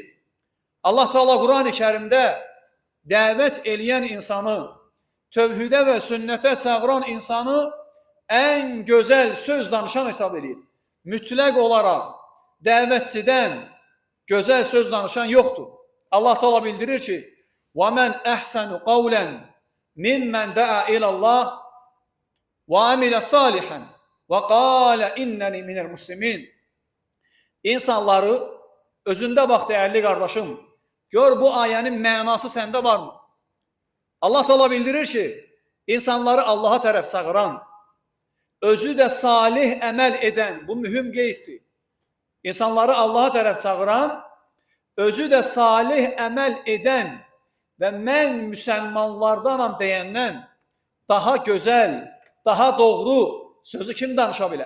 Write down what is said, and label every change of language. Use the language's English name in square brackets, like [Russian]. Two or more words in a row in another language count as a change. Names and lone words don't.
[Azerbaijani] Allah Teala Quran-ı Kərimdə dəvət eləyən insanı, tövhidə və sünnətə çağıran insanı ən gözəl söz danışan hesab edir. Mütləq olaraq dəvətçidən gözəl söz danışan yoxdur. Allah Teala bildirir ki, [Arabic] وَمَنْ أَحْسَنُ قَوْلًا مِمَّنْ دَعَا إِلَى اللّٰهِ وَعَمِلَ صَالِحًا وَقَالَ إِنَّنِي مِنَ الْمُسْلِمِينَ. [Azerbaijani] İnsanları özündə bax dəyərli qardaşım, gör bu ayənin mənası səndə varmı? Allah Teala bildirir ki, insanları Allaha tərəf çağıran, özü də salih əməl edən, bu mühüm qeyddir. İnsanları Allaha tərəf çağıran, özü də salih əməl edən və mən müsəlmanlardanam deyəndən daha gözəl, daha doğru sözü kim danışa bilər?